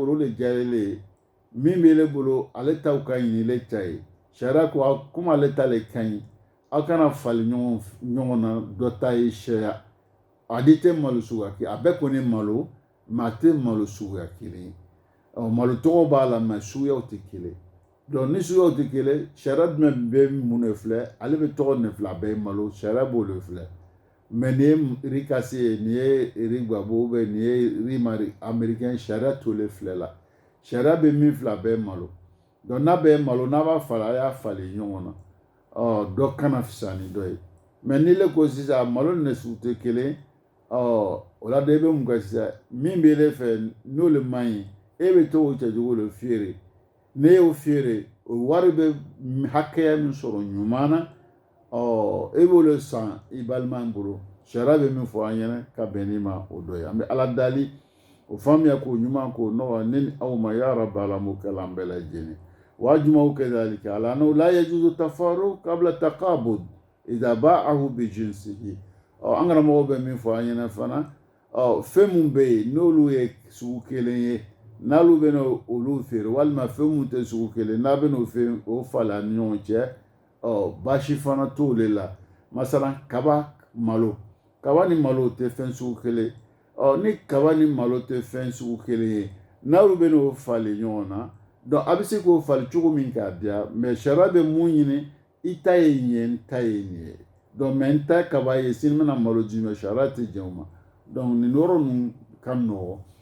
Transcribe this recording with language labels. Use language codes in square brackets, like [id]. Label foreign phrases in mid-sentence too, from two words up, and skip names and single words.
[bm] o de diyara ele ye min bɛ ele bolo ale taw ka ɲi ni ele ta ye sariya ko komi ale ta le ka ɲi aw kana fali ɲɔgɔn na dɔ ta ye sariya a di tɛ malo suguya kelen a bɛɛ kɔni malo mɛ a tɛ malo suguya kelen ye malo tɔgɔ b'a la mɛ suguyaw tɛ kelen donc ni suguyaw tɛ kelen sariya jumɛn bɛ mun de filɛ ale bɛ tɔgɔ de filɛ a bɛɛ ye malo sariya b'o de filɛ mɛ nin ye [fr] riz cassé [bm] ye nin ye [fr] riz gbabo [bm] nin ye [fr] riz américain [bm] sariya t'ole filɛ la sariya bɛ min filɛ a bɛɛ ye malo donc n'a bɛɛ ye malo n'a b'a falen a y'a falen ɲɔgɔn na dɔ kana fisa ni dɔ ye mɛ ni le ko sisan malo ni sugu tɛ kelen o la de e bɛ mun kɛ sisan min bɛ ele fɛ n'ole man ɲi e bɛ to o cɛcogo de feere ne y'o feere o wari bɛ hakɛya min sɔrɔ ɲuman na e b'o le san i balima bolo sariya bɛ min fɔ an ɲɛna ka bɛn n'i ma o dɔ ye an bɛ ala dali o faamuya k'o ɲuman k'o nɔgɔ ne ni aw ma [ar] يا ربي [bm] ala m'o kɛ an bɛɛ lajɛlen [ar] واجمعوا كذلك على أنه لا يجوز التفارق قبل التقابض إذا باعه بجنسه [bm] an kana mɔgɔw bɛ min fɔ an ɲɛna fana fɛn mun bɛ yen n'olu ye sugu kelen ye n'olu bɛ olu feere walima fɛn mun tɛ sugu kelen n'a bɛ n'o fɛn o falen ani ɲɔgɔn cɛ baasi fana t'ole la masalan kaba ni malo tɛ fɛn sugu kelen ni kaba ni malo tɛ fɛn sugu kelen ye n'olu bɛ n'o falen ɲɔgɔn na donc a bɛ se k'o falen cogo min k'a diya mɛ sariya bɛ mun ɲini i ta ye nin ye n ta ye nin ye donc mɛ n ta kaba ye sini bɛna malo di mɛ sariya tɛ jɛn o ma donc nin yɔrɔ ninnu ka nɔgɔn